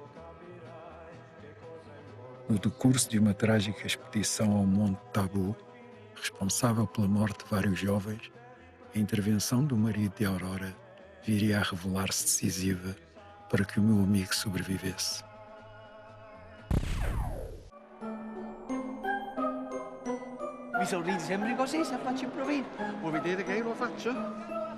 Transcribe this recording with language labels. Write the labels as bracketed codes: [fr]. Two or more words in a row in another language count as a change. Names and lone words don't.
[pt] No decurso de uma trágica expedição ao Monte Tabu, responsável pela morte de vários jovens, a intervenção do marido de Aurora viria a revelar-se decisiva para que o meu amigo sobrevivesse. [it] Mi sorridi sempre così se faccio il provino. Vuoi vedere che io lo faccio?